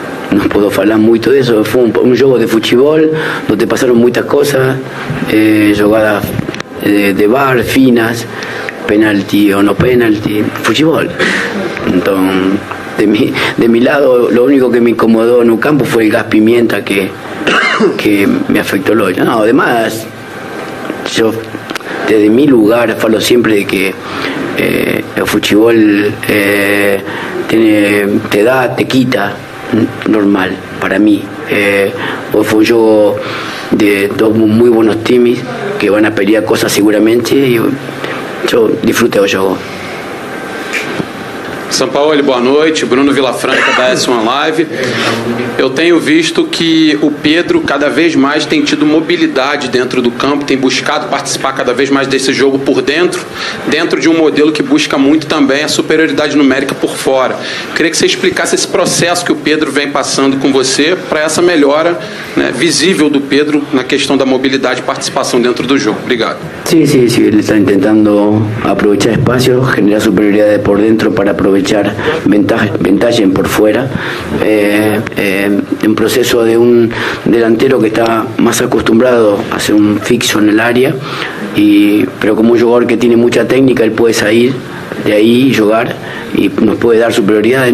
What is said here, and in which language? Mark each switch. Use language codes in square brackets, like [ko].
[pt] não puedo falar muito disso. Foi um jogo de futebol onde passaram muitas coisas, jogadas de VAR finas, penalti o no penalti, futebol. [es] Então, de mi lado, lo único que me incomodó en un campo fue el gas pimienta que me afectó el hoyo. No, además, yo desde mi lugar falo siempre de que el fútbol te quita, normal, para mí. Hoy fue un juego de dos muy buenos teams que van a pelear cosas seguramente y yo disfruté del juego. [pt] Sampaoli, boa noite. Bruno Vilafranca da S1 Live. Eu tenho visto que o Pedro cada vez mais tem tido mobilidade dentro do campo, tem buscado participar cada vez mais desse jogo por dentro de um modelo que busca muito também a superioridade numérica por fora. Queria que você explicasse esse processo que o Pedro vem passando com você para essa melhora, né, visível do Pedro na questão da mobilidade e participação dentro do jogo. Obrigado. [es] Sí, él está intentando aprovechar espacios, generar superioridades por dentro para aprovechar ventaja por fuera. En proceso de un delantero que está más acostumbrado a hacer un fixo en el área, pero como un jugador que tiene mucha técnica, él puede salir de ahí y jugar y nos puede dar superioridades.